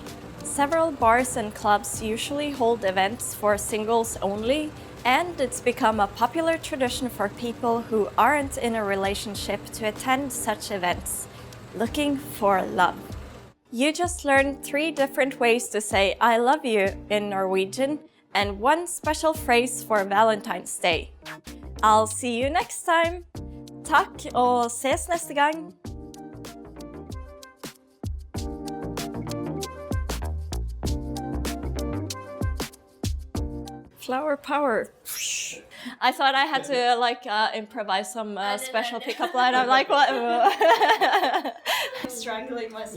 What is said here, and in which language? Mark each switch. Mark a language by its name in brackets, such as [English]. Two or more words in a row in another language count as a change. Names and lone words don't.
[English] Several bars and clubs usually hold events for singles only, and it's become a popular tradition for people who aren't in a relationship to attend such events, looking for love. You just learned 3 different ways to say I love you in Norwegian, and 1 special phrase for Valentine's Day. I'll see you next time! [Norwegian] Takk og ses neste gang! [English] Flower power. I thought I had to improvise some special pickup line. I'm like, what? Strangling myself.